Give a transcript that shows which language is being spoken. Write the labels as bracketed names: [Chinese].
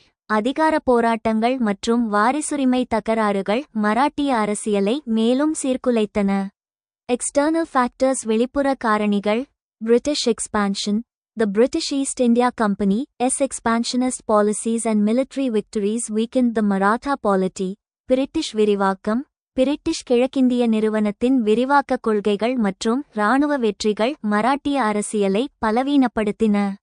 [Tamil] அதிகார போராட்டங்கள் மற்றும் வாரிசுரிமை தகராறுகள் மராட்டிய அரசியலை மேலும் சீர்குலைத்தன. [English] External factors [Tamil] வெளிப்புற காரணிகள். [English] British expansion. The British East India Company's expansionist policies and military victories weakened the Maratha polity. [Tamil] British விரிவாக்கம். பிரிட்டிஷ் கிழக்கிந்திய நிறுவனத்தின் விரிவாக்க கொள்கைகள் மற்றும் இராணுவ வெற்றிகள் மராட்டிய அரசியலை பலவீனப்படுத்தின.